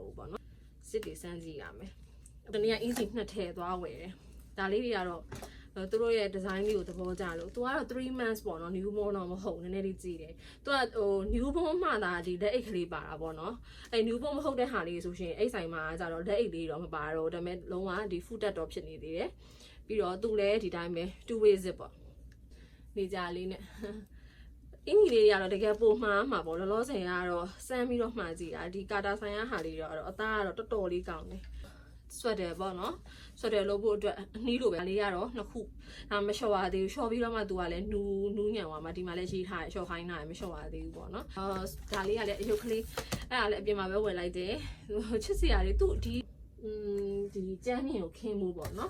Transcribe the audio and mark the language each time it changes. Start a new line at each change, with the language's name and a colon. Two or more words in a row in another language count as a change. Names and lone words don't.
Burmese: ဘူးပေါ့နော် zip တွေစမ်းကြည့်ရမယ်တနေ့က easy နှစ်ထည့်သွားဝယ်တယ်ဒါလေးတွေကတော့သူတို့ရဲ့ design လေးကိုသဘောကျလို့သူကတော့
English: 3 months
Burmese: ပေါ့နော် newborn တော့မဟုတ်နည်းနည်းလေးကြည့်တယ်သူကဟို newborn မှသာဒီလက်အိတ်ကလေးပါတာပေါ့နော်အဲ newborn မဟုတ်တဲ့ဟာလေးဆိုရှင်အိတ်ဆိုင်မှာကျတော့လက်အိတ်လေးတော့မပါတော့ဒါပေမဲ့လုံးဝဒီ foot တက်တော့ဖြစ်နေသေးတယ် ပြီးတော့သူလည်းဒီတိုင်းပဲ
English: two way zip
Burmese: ပေါ့နေကြလေးနဲ့အင်္ဂလိပ်တွေကတော့တကယ်ပုံမှားမှာပေါ့လောလောဆယ်ကတော့စမ်းပြီးတော့မှားကြည့်တာဒီကာတာဆိုင်ရဟာလေးတော့အသားကတော့တော်တော်လေးကောင်းတယ်ဆွတ်တယ်ပေါ့နော်ဆွတ်တယ်လို့ဖို့အတွက်အနှီးလိုပဲလေးကတော့ နှစ်ခုဒါမလျှော်ပါသေးဘူးလျှော်ပြီးတော့မှသူကလည်းနူးညံသွားမှာဒီမှာလည်းရေးထားတယ်လျှော်ခိုင်းတာလည်းမလျှော်ပါသေးဘူးပေါ့နော်ဒါလေးကလည်းအယုတ်ကလေးအဲ့ဒါလည်းအပြင်မှာပဲဝယ်လိုက်တယ်ချစ်စရာလေးသူ့ဒီကြမ်းမြင့်ကိုခင်းမှုပေါ့နော်